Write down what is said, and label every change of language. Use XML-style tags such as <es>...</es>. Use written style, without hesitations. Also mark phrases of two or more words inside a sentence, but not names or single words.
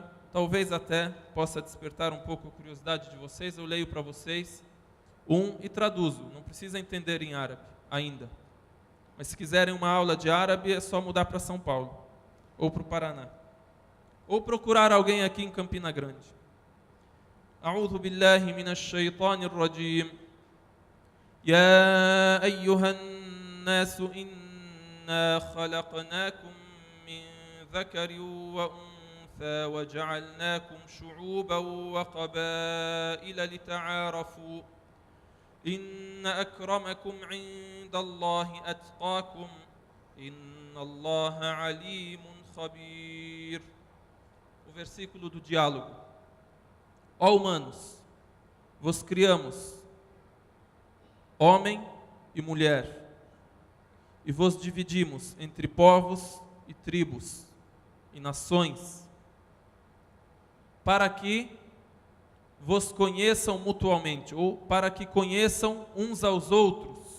<pt>Talvez até possa despertar um pouco a curiosidade de vocês. Eu leio para vocês e traduzo. Não precisa entender em árabe ainda. Mas se quiserem uma aula de árabe, é só mudar para São Paulo ou para o Paraná. Ou procurar alguém aqui em Campina Grande.</pt> <ar>أعوذ بالله من الشيطان الرجيم. يا أيها الناس إنا خلقناكم من ذكر و وجعلناكم شعوبا وقبائل لتعارفوا إن أكرمكم عند الله أتقاكم إن الله عليم خبير.</ar> <pt>O versículo do diálogo. Ó humanos, vos criamos, homem e mulher, e vos dividimos entre povos e tribos e nações, para que vos conheçam mutuamente, ou para que conheçam uns aos outros.</pt>